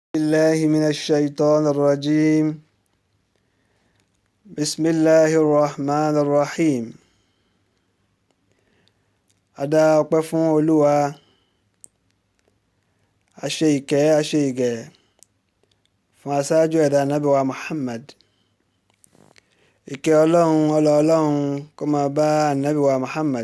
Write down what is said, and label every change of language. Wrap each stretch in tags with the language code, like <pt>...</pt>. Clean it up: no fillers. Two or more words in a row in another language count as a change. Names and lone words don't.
<ar>الله من الشيطان الرجيم. بسم الله الرحمن الرحيم.</ar> <yo>Adá ọpẹ́ fún Olúwa, a ṣe ìkẹ́ a ṣe ìgẹ̀ fún aṣáájú ẹ̀dá Ànábì wa Muhammad. Ìkẹ́ Ọlọ́run ọlá Ọlọ́run kó máa bá Ànábì wa Muhammad.</yo>